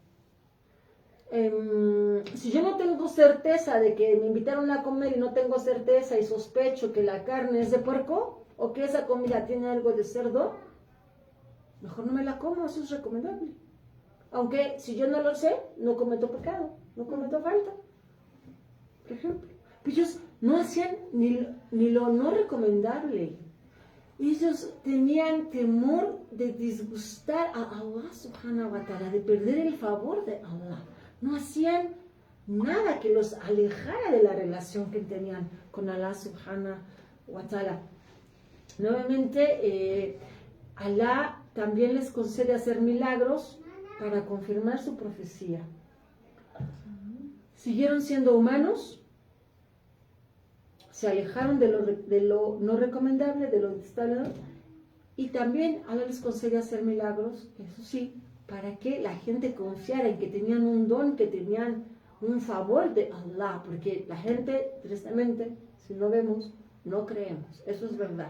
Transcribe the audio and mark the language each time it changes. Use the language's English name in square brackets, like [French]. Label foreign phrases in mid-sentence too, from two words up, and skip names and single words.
[Spanish] Si yo no tengo certeza de que me invitaron a comer y no tengo certeza y sospecho que la carne es de puerco o que esa comida tiene algo de cerdo, mejor no me la como, eso es recomendable. Aunque si yo no lo sé, no cometo pecado, no cometo falta. Por ejemplo, ellos no hacían ni lo no recomendable. Ellos tenían temor de disgustar a Allah [Arabic] سبحانه وتعالى, [Spanish] de perder el favor de Allah. No hacían nada que los alejara de la relación que tenían con Allah [Arabic] سبحانه وتعالى. [Spanish] Nuevamente, Allah también les concede hacer milagros para confirmar su profecía. Siguieron siendo humanos, se alejaron de lo no recomendable, de lo detestable, y también Allah les concede hacer milagros, eso sí, para que la gente confiara en que tenían un don, que tenían un favor de Allah, porque la gente, tristemente, si no vemos, no creemos, eso es verdad.